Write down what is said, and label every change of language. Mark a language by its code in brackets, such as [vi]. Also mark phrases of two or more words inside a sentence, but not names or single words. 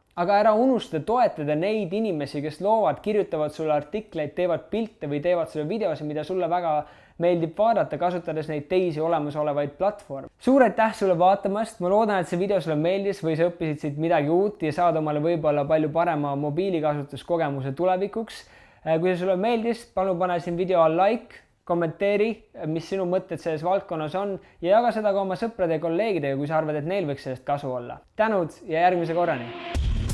[et] Aga ära unusta toetada neid inimesi, kes loovad, kirjutavad sulle artikleid, teevad pilte või teevad sulle videosi, mida sulle väga meeldib vaadata, kasutades neid teisi olemasolevaid platvorme. Suur aitäh sulle vaatamast, ma loodan, et see video sulle meeldis või sa õppisid siit midagi uut ja saad omale võib-olla palju parema mobiilikasutuskogemuse tulevikuks. Kui see sulle meeldis, palun pane siin video all like, kommenteeri, mis sinu mõtted selles valdkonnas on ja jaga seda ka oma sõprade ja kolleegidega, kui sa arvad, et neil võiks sellest kasu olla. Tänud ja järgmise korrani!